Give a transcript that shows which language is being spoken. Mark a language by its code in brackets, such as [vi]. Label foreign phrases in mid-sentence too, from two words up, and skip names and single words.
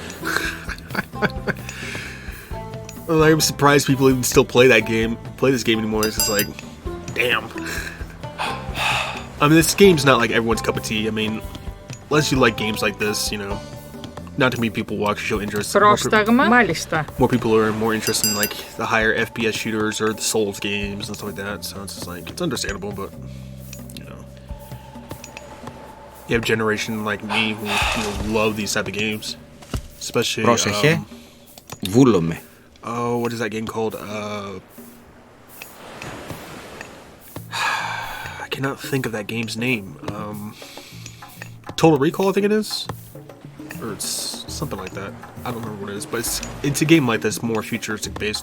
[en] I'm surprised people even still play this game anymore. It's just like, damn. I mean, this game's not like everyone's cup of tea. I mean, unless you like games like this, you know, not too many people will actually show interest. [el] Πρόσταγμα. Μάλιστα. [en] More people are more interested in like the higher FPS shooters or the Souls games and stuff like that. So it's just like, it's understandable, but you have a generation like me who love these type of games, especially. [el] Πρόσεχε. Βούλομαι. [en] Oh, what is that game called? I cannot think of that game's name. Total Recall, I think it is, or it's something like that. I don't remember what it is, but it's a game like this, more futuristic based.